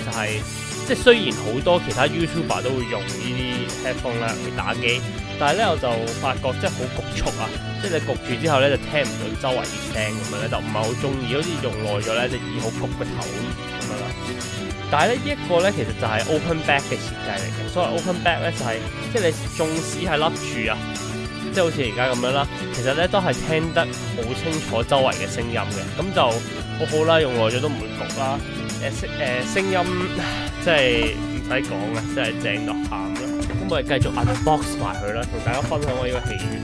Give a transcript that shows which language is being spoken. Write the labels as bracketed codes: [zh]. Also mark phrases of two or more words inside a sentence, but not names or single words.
[yue] 就係、即係雖然好多其他 YouTuber 都會用呢啲 headphone 咧去打機，但係咧我就發覺即係好局促啊！即係你焗住之後咧就聽唔到周圍啲聲咁樣咧，就唔係好中意，好似用耐咗咧隻耳好焗個頭咁樣啦。但係咧呢一個咧其實就係 [en] open back [yue] 嘅設計嚟嘅，所謂 [en] open back [yue] 咧就係、即係你縱使係笠住啊，即係好似而家咁樣啦，其實咧都係聽得好清楚周圍嘅聲音嘅，咁就好好啦，用耐咗都唔會焗啦。聲音即係唔使講啊，真係正到喊啦！咁我哋繼續 unbox 埋佢啦，同大家分享我呢個戲院。